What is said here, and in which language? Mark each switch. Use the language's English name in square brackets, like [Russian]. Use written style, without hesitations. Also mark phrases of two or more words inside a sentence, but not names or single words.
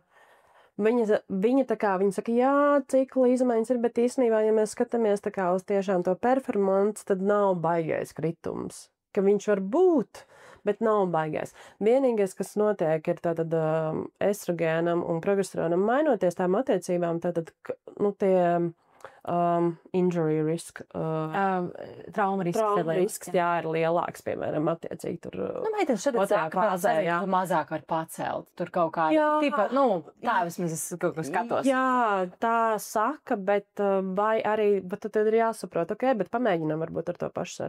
[Latvian] Viņa tā kā, viņa saka, jā, cikla izmaiņas ir, bet īstenībā, ja mēs skatāmies tā kā uz tiešām to performance, tad nav baigais kritums. Ka viņš var būt, bet nav baigais. Vienīgais, kas notiek, ir tātad estrogēnam un progesteronam mainoties tām attiecībām, tātad, nu, tie [English] injury risk, [Latvian] trauma risks, jā, ir lielāks, piemēram, attiecīgi tur. Nu, meitens šeit mazāk var pacelt, tur kaut kā, tipa, nu, tā vismaz es kaut ko skatos. Jā, tā saka, bet vai arī, bet tad ir jāsaprot, ok, bet pamēģinām varbūt ar to pašsaru.